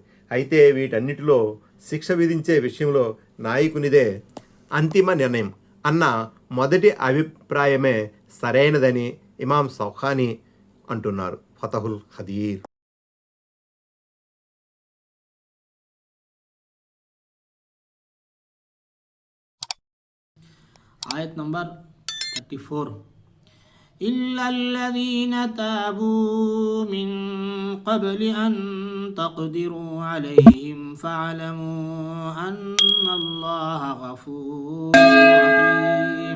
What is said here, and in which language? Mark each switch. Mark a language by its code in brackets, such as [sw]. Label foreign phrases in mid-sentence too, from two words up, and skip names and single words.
[te] అయితే వీటన్నిటిలో శిక్ష విధించే విషయంలో నాయకునిదే అంతిమ నిర్ణయం అన్న మొదటి అభిప్రాయమే సరైనదని ఇమాం సౌఖానీ అంటున్నారు. ఫతహుల్ ఖదీర్. ఆయత్ నంబర్ 34. [ar] إلا الذين تابوا من قبل أن تقدروا عليهم فاعلموا أن الله غفور رحيم.